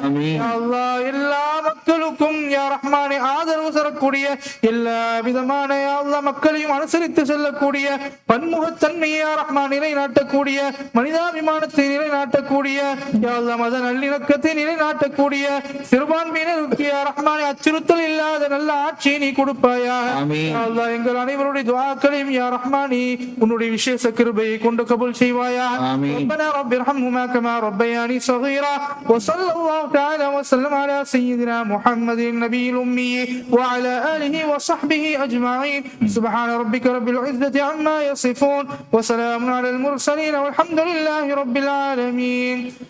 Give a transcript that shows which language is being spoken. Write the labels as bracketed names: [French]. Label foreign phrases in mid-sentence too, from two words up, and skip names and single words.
[Tamil] யா அல்லாஹ் எல்லா மக்களுக்கும் யா ரஹ்மானே ஆதரவு தரக்கூடிய எல்லா விதமான யா அல்லாஹ் மக்களையும் அனுசரித்து செல்லக்கூடிய பன்முகத்தன்மையை யா ரஹ்மான் நிலைநாட்டக்கூடிய மனிதாபிமானத்தை நிலைநாட்டக்கூடிய யா அல்லாஹ் மத நல்லிணக்கத்தை நிலைநாட்டக்கூடிய சிறுபான்மையினருக்கு யா ரஹ்மானே அச்சுறுத்தல் இல்லாத நல்ல ஆட்சியை நீ கொடுப்பாயாக. யா அல்லாஹ் எங்கள் அனைவருடைய துஆக்களையும் யா ரஹ்மானே உன்னுடைய விசேஷ கிருபையை கொண்டு கபூல் செய்வாயாக. [Arabic] ربنا رب ارحمهما كما ربياني صغيرا وصلى الله تعالى وسلم على سيدنا محمد النبي الأمي وعلى آله وصحبه أجمعين. سبحان ربك رب العزة عما يصفون وسلام على المرسلين والحمد لله رب العالمين.